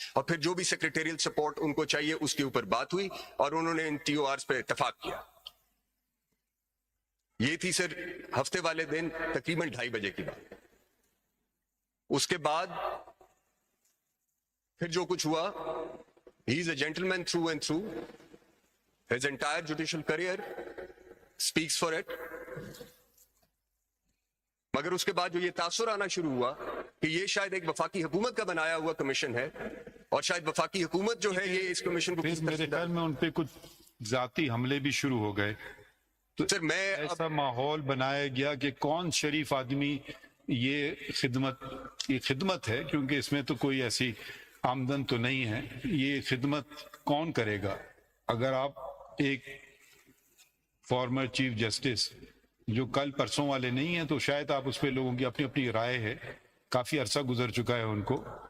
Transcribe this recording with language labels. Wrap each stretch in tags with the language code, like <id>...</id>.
<ur>اور پھر جو بھی سیکریٹریل سپورٹ ان کو چاہیے اس کے اوپر بات ہوئی اور انہوں نے ان ٹی او آرز پہ اتفاق کیا. یہ تھی سر ہفتے والے دن تقریباً 2:30 بجے کی بات. اس کے بعد پھر جو کچھ ہوا،</ur> <en>He is a gentleman through and through. His entire judicial career speaks for it.</en> <ur>مگر اس کے بعد جو یہ تاثر آنا شروع ہوا کہ یہ شاید ایک وفاقی حکومت کا بنایا ہوا کمیشن ہے اور شاید وفاقی حکومت جو ہے یہ اس کمیشن کو پھر میرے خیال میں ان پہ کچھ ذاتی حملے بھی شروع ہو گئے. تو سر میں ایسا ماحول بنایا گیا کہ کون شریف آدمی یہ خدمت ہے، کیونکہ اس میں تو کوئی ایسی آمدن تو نہیں ہے، یہ خدمت کون کرے گا؟ اگر آپ ایک فارمر چیف جسٹس جو کل پرسوں والے نہیں ہیں تو شاید آپ اس پہ لوگوں کی اپنی اپنی رائے ہے، کافی عرصہ گزر چکا ہے ان کو.</ur>